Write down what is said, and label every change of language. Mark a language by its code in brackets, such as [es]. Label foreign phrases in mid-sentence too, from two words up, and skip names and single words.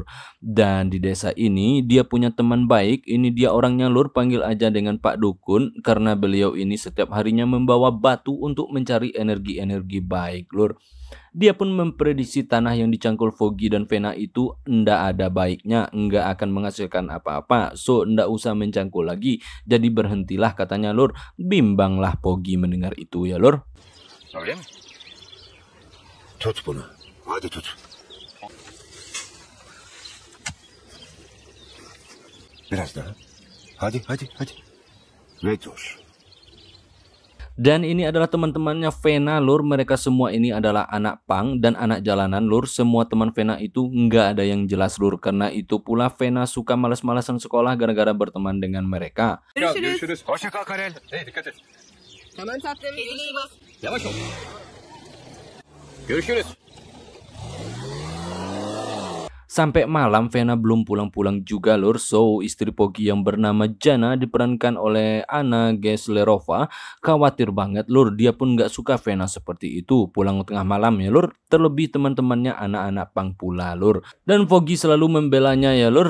[id] Dan di desa ini dia punya teman baik, ini dia orangnya lur, panggil aja dengan Pak Dukun, karena beliau ini setiap harinya membawa batu untuk mencari energi-energi baik lur. Dia pun memprediksi tanah yang dicangkul Foggy dan Vena itu ndak ada baiknya, nggak akan menghasilkan apa-apa, so ndak usah mencangkul lagi, jadi berhentilah katanya lur. Bimbanglah Foggy mendengar itu ya lur. [tr] Öyle mi? Tut bunu. Hadi tut. Biraz daha. Hadi. Ve dur. [id] Dan ini adalah teman-temannya Vena lur. Mereka semua ini adalah anak pang dan anak jalanan lur. Semua teman Vena itu nggak ada yang jelas lur. Karena itu pula Vena suka malas-malasan sekolah gara-gara berteman dengan mereka. [tr] Görüşürüz. Hoşça kal Karel. Hey, dikkat et. Tamam tatlım. Elini bas. Yavaş ol. Görüşürüz. [id] Sampai malam Vena belum pulang-pulang juga lur. So istri Foggy yang bernama Jana, diperankan oleh Anna Geslerova, khawatir banget lur. Dia pun nggak suka Vena seperti itu pulang tengah malam ya lur. Terlebih teman-temannya anak-anak pang pula lur. Dan Foggy selalu membelanya ya lur.